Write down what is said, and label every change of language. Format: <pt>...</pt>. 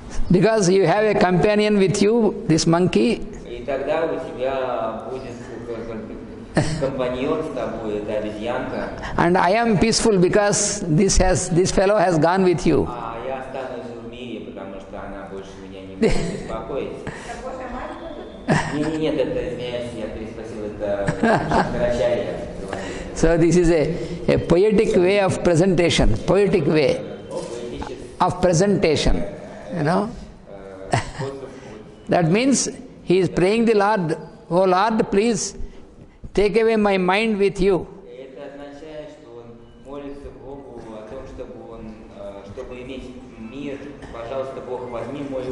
<en>Because you have a companion with you, this monkey,</en> <ru>И тогда у тебя будет компаньон с тобой, эта обезьянка.</ru> <en>and I am peaceful because this fellow has gone with you.</en> <ru>А я останусь в мире, потому что она больше меня не будет беспокоить. Нет, это, извиняюсь, я переспросил, это Шанкарачарья.</ru> <en>So this is a poetic way of presentation, poetic way of presentation, you know. That means he is praying the Lord, "Oh Lord, please take away my mind with you."</en> <ru>Это означает, что он молится Богу о том, чтобы иметь мир. Пожалуйста, Бог, возьми мой ум.</ru>